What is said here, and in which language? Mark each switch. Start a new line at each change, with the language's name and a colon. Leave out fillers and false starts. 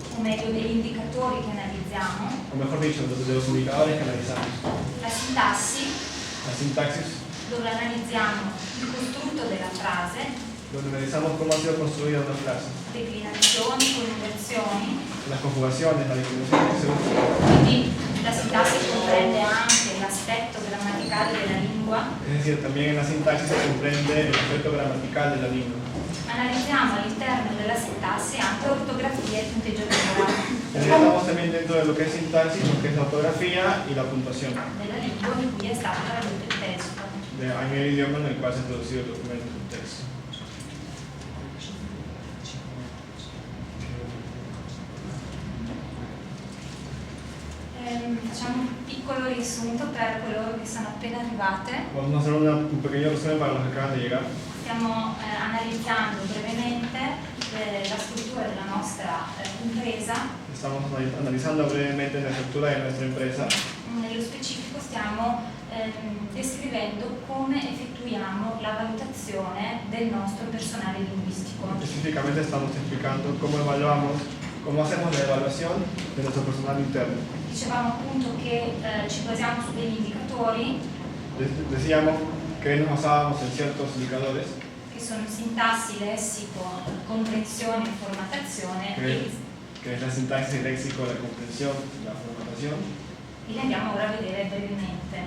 Italian: o meglio degli indicatori che analizziamo,
Spanish: o mejor dicho, de los indicadores que analizamos.
Italian: la sintassi,
Spanish: La sintaxis,
Italian: dove analizziamo il costrutto della frase,
Spanish: donde analizamos cómo ha sido construida una frase,
Italian: declinazioni, coniugazioni,
Spanish: las conjugaciones, la discriminación que se usa.
Italian: quindi la sintassi comprende anche l'aspetto grammaticale della lingua.
Spanish: Es decir, también en la sintaxis se comprende el aspecto gramatical de la lengua.
Italian: Analizziamo all'interno della sintassi anche ortografia e punteggio temporale
Spanish: Analizamos también dentro de lo que es sintaxis, lo que es la ortografía y la puntuación,
Italian: della lingua in cui è stato tradotto il testo.
Spanish: en el idioma en el cual se ha traducido el documento, el texto.
Italian: Facciamo un piccolo riassunto per coloro che sono appena arrivate.
Spanish: Vamos a hacer un pequeño resumen para los que acaban de llegar.
Italian: Stiamo analizzando brevemente la struttura della nostra impresa.
Spanish: Estamos analizando brevemente la estructura de nuestra empresa.
Italian: Nello specifico stiamo descrivendo come effettuiamo la valutazione del nostro personale linguistico.
Spanish: Específicamente estamos explicando cómo evaluamos, cómo hacemos la evaluación de nuestro personal interno.
Italian: Dicevamo appunto che ci basiamo su degli indicatori
Spanish: Decíamos que nos basábamos en ciertos indicadores,
Italian: che sono sintassi, lessico, comprensione e formatazione
Spanish: que es la sintaxis, el léxico, la comprensión, la formatación,
Italian: e li andiamo ora a vedere brevemente.